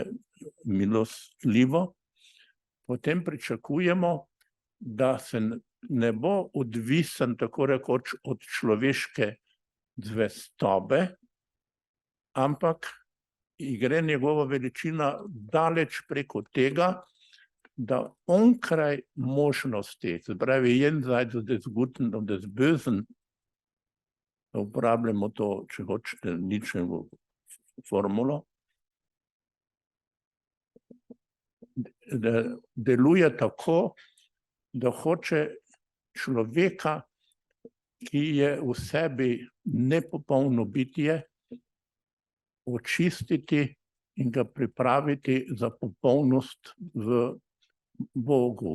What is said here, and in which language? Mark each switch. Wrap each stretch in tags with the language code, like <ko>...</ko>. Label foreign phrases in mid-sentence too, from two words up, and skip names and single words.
<sl>milostljivo, potem pričakujemo, da se ne bo odvisen tako rekoč od človeške zvestobe, ampak gre njegova veličina daleč preko tega, da onkraj možnosti, se pravi,</sl> <de>jenseits des Guten und des Bösen,</de> <sl>uporabljamo to, če hočete, Nietzschejevo formulo, da deluje tako, da hoče človeka, ki je v sebi nepopolno bitje, očistiti in ga pripraviti za popolnost v Bogu.</sl>